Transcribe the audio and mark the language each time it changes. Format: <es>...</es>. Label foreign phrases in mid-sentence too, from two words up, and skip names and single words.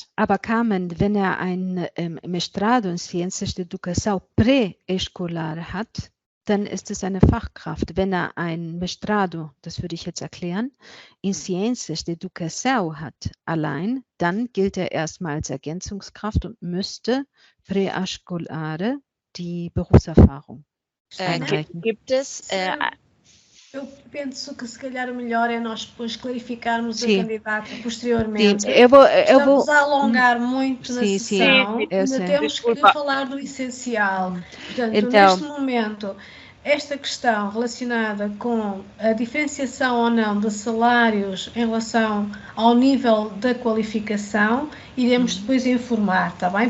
<de>Aber Carmen, wenn er ein Mestrado in</de> <pt>Ciencias de Educação Pré-Escolar</pt> <de>hat, dann ist es eine Fachkraft. Wenn er ein Mestrado, das würde ich jetzt erklären, in</de> <pt>Ciencias de Educação</pt> <de>hat allein, dann gilt er erstmal als Ergänzungskraft und müsste Pré-Escolar die Berufserfahrung einreichen. Gibt es...</de> <pt>Eu penso que se calhar o melhor é nós depois clarificarmos Sim. a candidata posteriormente. Sim, eu vou Estamos a alongar muito na Sim, sessão, sim, eu ainda sei. temos que falar do essencial. Portanto, Então- neste momento, esta questão relacionada com a diferenciação ou não de salários em relação ao nível da qualificação, iremos depois informar, está bem?</pt>